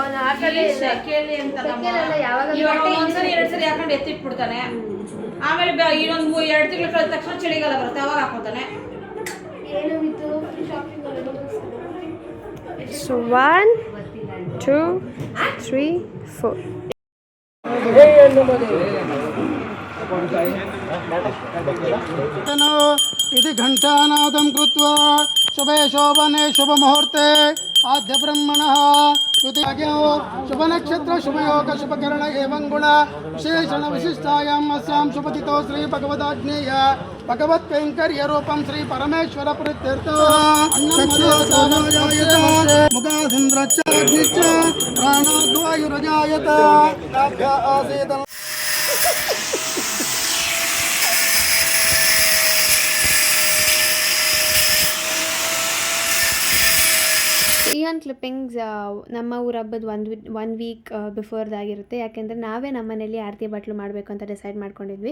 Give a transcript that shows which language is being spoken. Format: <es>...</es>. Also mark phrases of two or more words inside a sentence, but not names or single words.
<kn>ಎರಡ್ಸರಿ ಹಾಕೊಂಡು ಎತ್ತಿಟ್ಬಿಡ್ತಾನೆ. ಆಮೇಲೆ ಇನ್ನೊಂದು 2 ತಿಂಗಳು ಕಳೆದ ತಕ್ಷಣ ಚಳಿಗಾಲ ಬರುತ್ತೆ, ಅವಾಗ ಹಾಕೋತಾನೆ. ಸೊ 1 2 3 4</kn> <sa>इति घंटानादं कृत्वा शुभे शोभने शुभमुहूर्ते आद्य ब्रह्मणः युतियाग्यो शुभनक्षत्र शुभयोग शुभकरण एवं गुण विशेषण विशिष्टायाम् अस्यां शुभतिथौ श्री भगवदाज्ञेय भगवत्कैङ्कर्यरूपं श्री परमेश्वर प्रीत्यर्थः मुखादिन्द्रच्चाग्निश्च प्राणाद्वायुरजायत आसीत्.</sa> <kn>ಈ ಒಂದು ಕ್ಲಿಪ್ಪಿಂಗ್ಸ್ ನಮ್ಮ ಊರ ಹಬ್ಬದ</kn> <en>one week</en> <kn>ಬಿಫೋರ್ದಾಗಿರುತ್ತೆ. ಯಾಕೆಂದರೆ ನಾವೇ ನಮ್ಮ ಮನೇಲಿ ಆರತಿ ಬಟ್ಲು ಮಾಡಬೇಕು ಅಂತ ಡಿಸೈಡ್ ಮಾಡ್ಕೊಂಡಿದ್ವಿ.</kn>